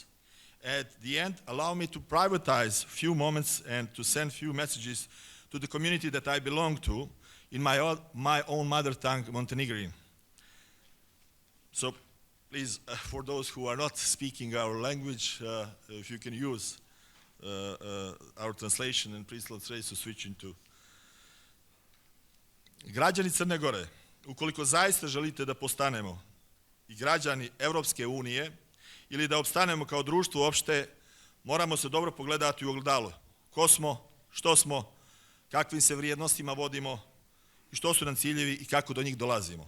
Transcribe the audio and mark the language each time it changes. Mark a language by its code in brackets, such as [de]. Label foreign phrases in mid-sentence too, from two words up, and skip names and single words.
[en] At the end, allow me to privatize a few moments and to send a few messages to the community that I belong to in my own mother tongue, Montenegrin. So please, for those who are not speaking our language, if you can use our translation, and please let's raise to switch into. [sr] Građani Crne Gore, ukoliko zaista želite da postanemo i građani Evropske unije ili da opstanemo kao društvo uopšte, moramo se dobro pogledati u ogledalo. Ko smo, što smo, kakvim se vrijednostima vodimo i što su nam ciljevi i kako do njih dolazimo.